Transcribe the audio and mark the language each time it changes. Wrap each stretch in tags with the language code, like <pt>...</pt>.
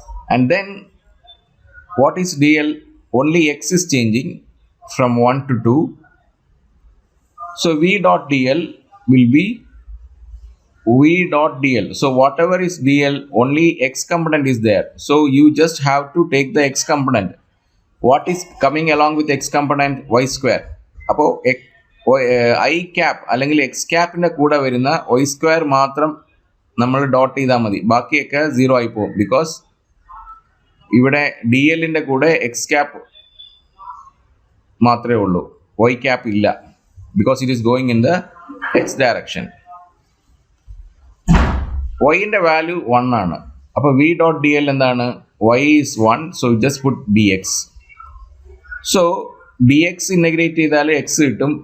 <en>And then what is dl? Only x is changing from 1 to 2. So v dot dl will be v dot dl. So whatever is dl, only x component is there. So you just have to take the x component. What is coming along with x component? Y square.</en> <ml>Appo I cap അല്ലെങ്കിൽ x cap ന്റെ കൂടെ വരുന്ന y square മാത്രം നമ്മൾ dot ചെയ്താൽ മതി. ബാക്കിയൊക്കെ 0 ആയി പോകും. ബിക്കോസ് ഇവിടെ dl ന്റെ കൂടെ x cap മാത്രമേ ഉള്ളൂ. y cap ഇല്ല.</ml> <en>Because it is going in the x direction.</en> <ml>Y ന്റെ value 1 ആണ്. അപ്പോൾ v dot dl എന്താണ്?</ml> <en>Y is 1. So just put dx. So dx integrate</en> <ml>ചെയ്താൽ x കിട്ടും.</ml>